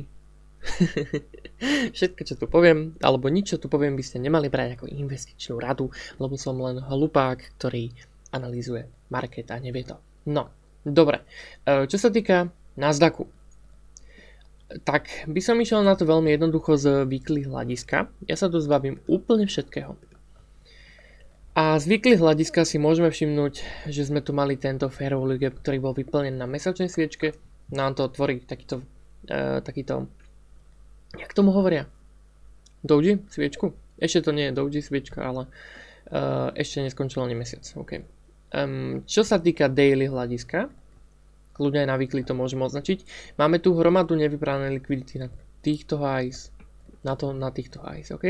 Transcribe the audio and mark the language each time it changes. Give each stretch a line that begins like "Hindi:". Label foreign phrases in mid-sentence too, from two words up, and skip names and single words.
Slovak: Všetko, čo tu poviem, alebo nič, čo tu poviem, by ste nemali brať ako investičnú radu, lebo som len hlupák, ktorý analýzuje market a nevie to. No, dobre. Čo sa týka Nasdaqu, tak by som išiel na to veľmi jednoducho z weekly hľadiska. Ja sa tu zbavím úplne všetkého. A z weekly hľadiska si môžeme všimnúť, že sme tu mali tento
English: fair value gap,
Slovak: ktorý bol vyplnený na mesačnej sviečke. Nám to tvorí takýto jak tomu hovoria? Doji? Sviečku? Ešte to nie je doji sviečka, ale ešte neskončil ani mesiac. Okay. Čo sa týka daily hľadiska, kľudne aj na weekly to môžeme označiť, máme tu hromadu nevybranej likvidity na týchto highs, na týchto highs, okay?